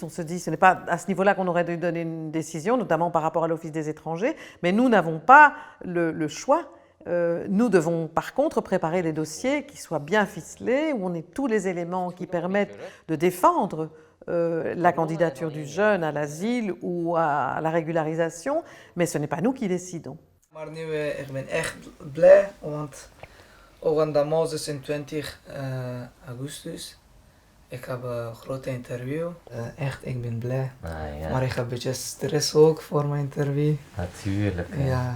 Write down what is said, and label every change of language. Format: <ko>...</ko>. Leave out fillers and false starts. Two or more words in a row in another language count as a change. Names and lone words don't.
<fr>On se dit que ce n'est pas à ce niveau-là qu'on aurait dû donner une décision, notamment par rapport à l'Office des étrangers, mais nous n'avons pas le choix. Nous devons par contre préparer des dossiers qui soient bien ficelés, où on ait tous les éléments qui permettent de défendre la candidature du jeune à l'asile ou à la régularisation, mais ce n'est pas nous qui décidons.</fr> <nl>Maar nu, ik ben echt blij, want ook aan Mozes in 20 augustus. Ik heb een grote interview. Echt, ik ben blij. Ja. Maar ik heb een beetje stress ook voor mijn interview. Natuurlijk. Ja,</nl>